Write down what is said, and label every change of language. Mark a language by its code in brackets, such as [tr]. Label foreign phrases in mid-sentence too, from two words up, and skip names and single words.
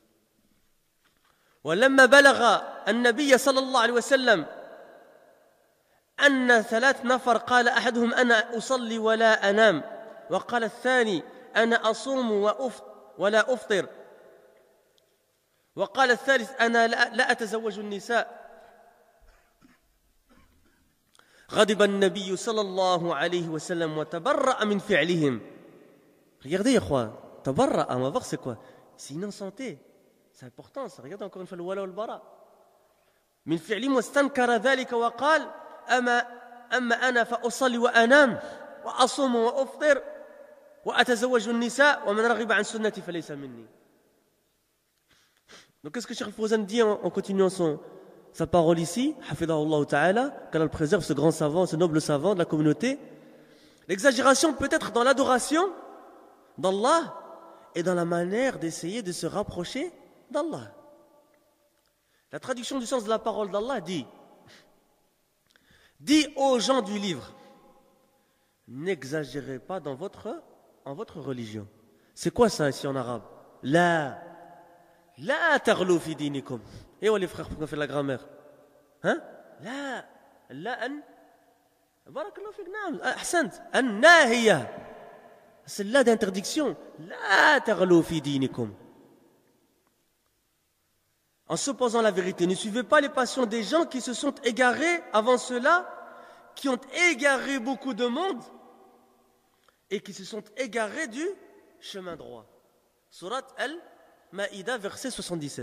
[ar] ولما بلغ النبي صلى الله عليه وسلم أن 3 نفر قال أحدهم أنا أصلي ولا أنام وقال الثاني أنا أصوم ولا أفطر وقال الثالث أنا لا أتزوج النساء غضب النبي صلى الله عليه وسلم وتبرأ من فعلهم. [fr] Regardez, ikhwa, tabarra, on va voir c'est quoi. C'est innocenté, c'est important ça. Regardez encore une fois le [ar] الولاء والبراء. من فعلهم واستنكر ذلك وقال أما أنا فأصلي وأنام وأصوم وأفطر وأتزوج النساء ومن رغب عن سنتي فليس مني. [fr] Donc qu'est-ce que Cheikh Fawzan dit en continuant sa parole ici, [ar] حفظه الله تعالى, [fr] qu'Allah le préserve, ce grand savant, ce noble savant de la communauté. L'exagération peut être dans l'adoration d'Allah et dans la manière d'essayer de se rapprocher d'Allah. La traduction du sens de la parole d'Allah dit aux gens du livre, n'exagérez pas en votre religion. C'est quoi ça ici en arabe? [ar] لا تغلوا في دينكم. [fr] Et où les frères pour qu'on fait la grammaire? [ar] بارك الله فيك نعم أحسنت, an-nahiya. [fr] C'est là d'interdiction. [ar] لا تغلوا في دينكم. [fr] En s'opposant à la vérité, ne suivez pas les passions des gens qui se sont égarés avant cela, qui ont égaré beaucoup de monde et qui se sont égarés du chemin droit. Surat Al-Ma'ida, verset 77.